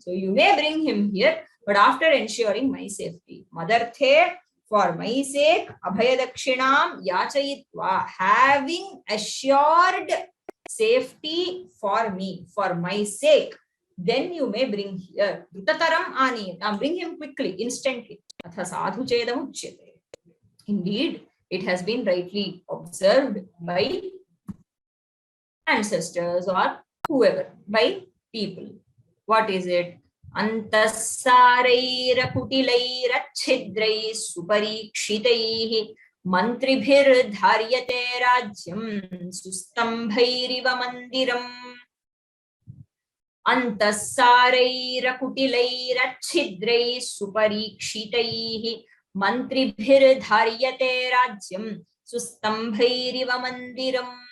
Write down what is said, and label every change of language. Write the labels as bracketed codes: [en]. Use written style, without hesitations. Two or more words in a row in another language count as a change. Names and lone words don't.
[en] So you may bring him here, but after ensuring my safety. Madarthe, for my sake, [sa] abhayadakshinam yachayitva, [en] having assured safety for me, for my sake. then you may bring here. [sa] Drutataram aniyata. [en] Bring him quickly, instantly. [sa] Atha sadhu chedam uchyate. [en] Indeed, it has been rightly observed by ancestors or whoever, by people. What is it? [sa] Antasaraira kutilaira chidrai suparikshitaihi mantribhir dharyate rajyam sustambhairiva mandiram. Antasaraira kutilaira chidrai suparikshitaihi mantribhir dharyate rajyam sustambhairiva mandiram.